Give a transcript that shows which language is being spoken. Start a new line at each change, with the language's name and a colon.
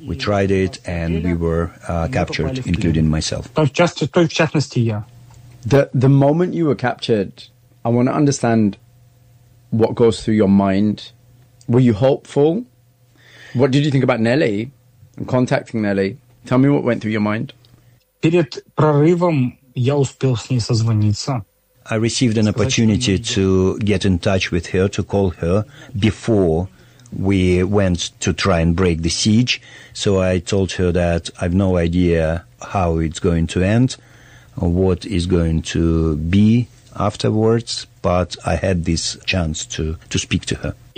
English: We tried it, and we were captured, including myself. The moment you were captured, I want to understand what goes through your mind. Were you hopeful? What did you think about Nelly and contacting Nelly? Tell me what went through your mind.
Russian: Перед прорывом я успел с ней созвониться.
English: I received an opportunity to get in touch with her, to call her before we went to try and break the siege. So I told her that I've no idea how it's going to end or what is going to be afterwards, but I had this chance to speak to her.